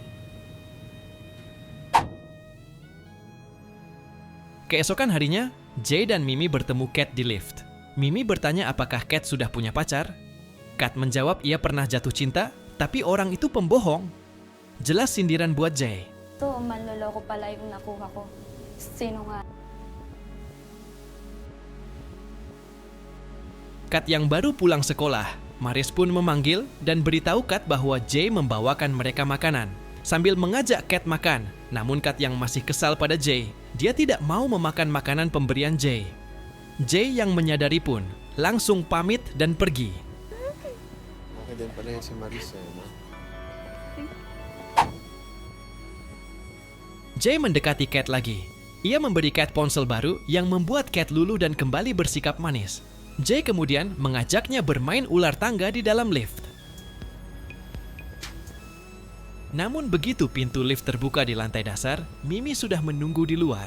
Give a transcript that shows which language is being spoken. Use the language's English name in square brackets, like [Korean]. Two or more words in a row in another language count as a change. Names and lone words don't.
[Indonesian] Keesokan harinya, Jay dan Mimi bertemu Kat di lift. Mimi bertanya apakah Kat sudah punya pacar. Kat menjawab ia pernah jatuh cinta, tapi orang itu pembohong. Jelas sindiran buat Jay. [Filipino] Ito, manloloko pala yung nakuha ko. Sino nga? [Indonesian] Kat yang baru pulang sekolah, Maris pun memanggil dan beritahu Kat bahwa Jay membawakan mereka makanan, sambil mengajak Kat makan. Namun Kat yang masih kesal pada Jay, dia tidak mau memakan makanan pemberian Jay. Jay yang menyadari pun langsung pamit dan pergi. [Filipino] Okay din pala yan si Marisa, no? [Indonesian] Jay mendekati Kat lagi. Ia memberi Kat ponsel baru yang membuat Kat luluh dan kembali bersikap manis. Jay kemudian mengajaknya bermain ular tangga di dalam lift. Namun begitu pintu lift terbuka di lantai dasar, Mimi sudah menunggu di luar.